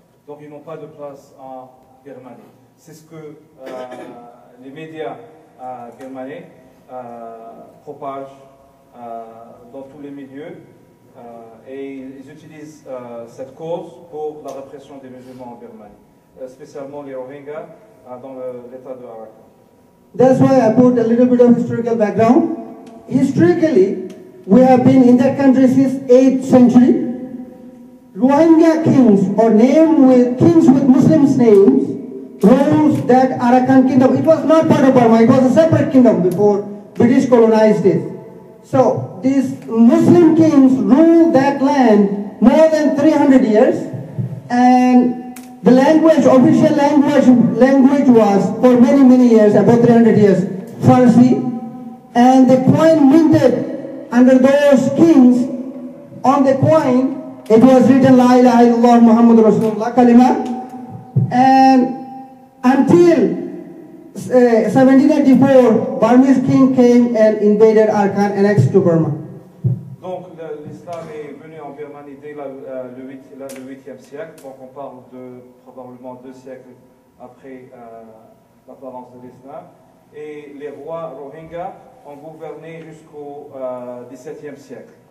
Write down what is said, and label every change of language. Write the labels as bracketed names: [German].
[French] Donc ils n'ont pas de place en Birmanie. C'est ce que les médias birmanais propagent dans tous les milieux et ils utilisent cette cause pour la répression des musulmans en Birmanie, spécialement les Rohingyas dans l'état de Arakan. [English] That's why I put a little bit of historical background. Historically, we have been in that country since 8th century. Rohingya kings, or kings with Muslims names, ruled that Arakan kingdom. It was not part of Burma, it was a separate kingdom before British colonized it. So these Muslim kings ruled that land more than 300 years, and the language, official language was for many years, about 300 years, Farsi, and the coin minted under those kings, on the coin it was written [Arabic] La ilaha illallah Muhammad Rasulullah [English] kalima, and until 1784, Burmese king came and invaded Arkani, annexed to Burma. [French] Donc l'islam est venu en Birmanie dès le 8e siècle, donc on parle de probablement 2 siècles après l'apparence de l'islam, et les rois Rohingyas ont gouverné jusqu'au XVIIe siècle.